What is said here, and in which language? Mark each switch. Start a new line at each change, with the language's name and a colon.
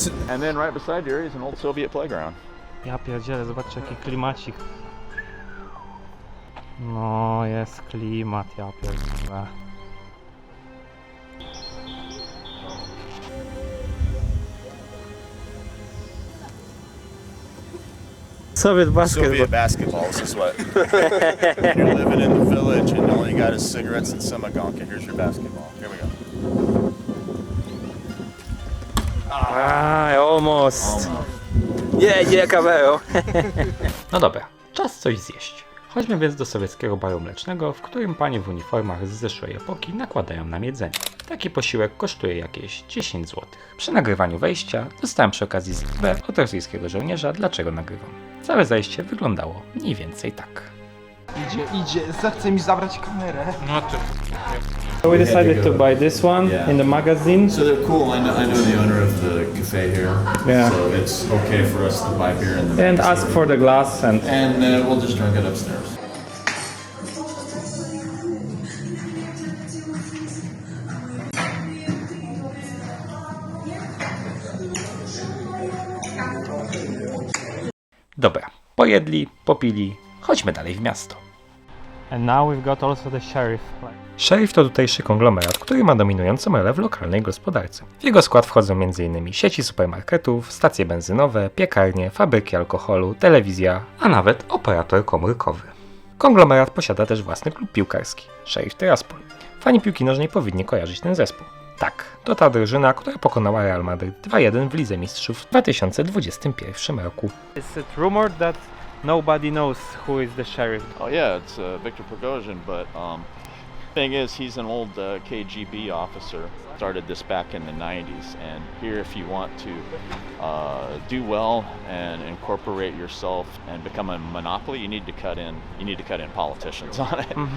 English: And then right beside here is an old Soviet playground.
Polish: Ja pierdzielę, zobaczcie jaki klimacik. No jest klimat, ja pierdzielę.
English: Soviet basketball. Soviet basketball, this is what. You're living in the village and all you got is cigarettes and samagonka. Here's your basketball. Here we go. Almost.
Polish: Nie, kamerą. No dobra, czas coś zjeść. Chodźmy więc do sowieckiego baru mlecznego, w którym panie w uniformach z zeszłej epoki nakładają nam jedzenie. Taki posiłek kosztuje jakieś 10 zł. Przy nagrywaniu wejścia dostałem przy okazji zwę od rosyjskiego żołnierza, dlaczego nagrywam. Całe zajście wyglądało mniej więcej tak. Idzie, zachce mi zabrać kamerę. No to...
English: So we decided to buy this one in the magazine. So they're cool. I know the owner of the cafe here. Yeah. So it's okay for us to buy beer in the And ask for the glass and... And we'll just drink it upstairs.
Polish: Dobra, pojedli, popili, chodźmy dalej w miasto.
English: And now we've got also the sheriff.
Polish: Szeryf to tutejszy konglomerat, który ma dominującą rolę w lokalnej gospodarce. W jego skład wchodzą m.in. sieci supermarketów, stacje benzynowe, piekarnie, fabryki alkoholu, telewizja, a nawet operator komórkowy. Konglomerat posiada też własny klub piłkarski, Szeryf Tiraspol. Fani piłki nożnej powinni kojarzyć ten zespół. Tak, to ta drużyna, która pokonała Real Madrid 2-1 w Lidze Mistrzów w 2021 roku.
English: Is it rumored that nobody knows who is the sheriff? Oh yeah, it's Victor Prigozhin, but thing is, he's an old KGB officer. Started this back in the 90s, and here, if you want to do well and incorporate yourself and become a monopoly, you need to cut in politicians on it.